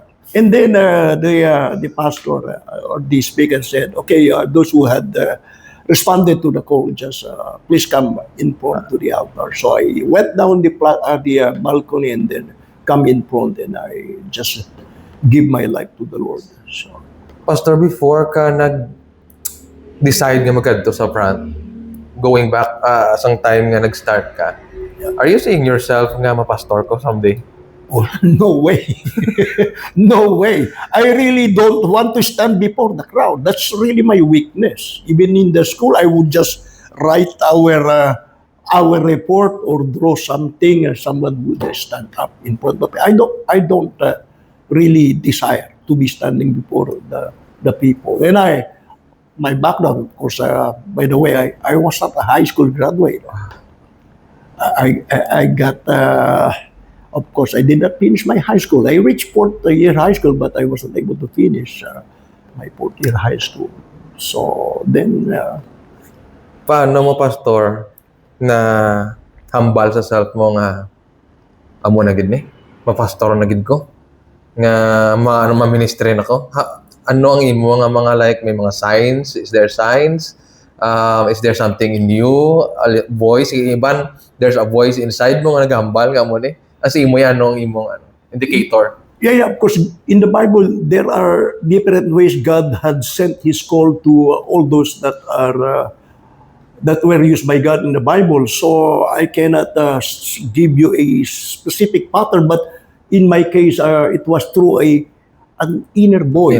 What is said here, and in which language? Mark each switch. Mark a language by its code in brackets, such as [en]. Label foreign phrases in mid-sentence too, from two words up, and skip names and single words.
[en] And then the pastor or the speaker said, "Okay, those who had responded to the call, just please come in front to the altar." So I went down the balcony and then come in front, and I just give my life to the Lord. So [hil] Pastor, before ka nag-decide nga magkadto sa front, [en] going back [hil] asang time nga nag-start ka, [en] are you seeing yourself [hil] nga mapastor ko [en] someday? oh, no way. No way. I really don't want to stand before the crowd. That's really my weakness. Even in the school, I would just write our report or draw something, and someone would stand up in front of me. I don't really desire to be standing before the people. And my background, of course, by the way, I was not a high school graduate. I got, of course, I did not finish my high school. I reached fourth year high school, but I wasn't able to finish my fourth year high school. So then, [hil] Paano mo, Pastor, na hambal sa self mo nga amo na gid ni? Mapastor na gid ko? Nga ma-ministry na ko? Ano ang imo nga mga like may mga signs? [en] Is there signs? Is there something in you? A voice? Iban, there's a voice inside mo [hil] nga naghambal nga mo ni? As imo yan, ano ang imong indicator? [en] yeah, of course, in the Bible, there are different ways God had sent His call to all those that are that were used by God in the Bible. So I cannot give you a specific pattern, but in my case, it was through an inner voice.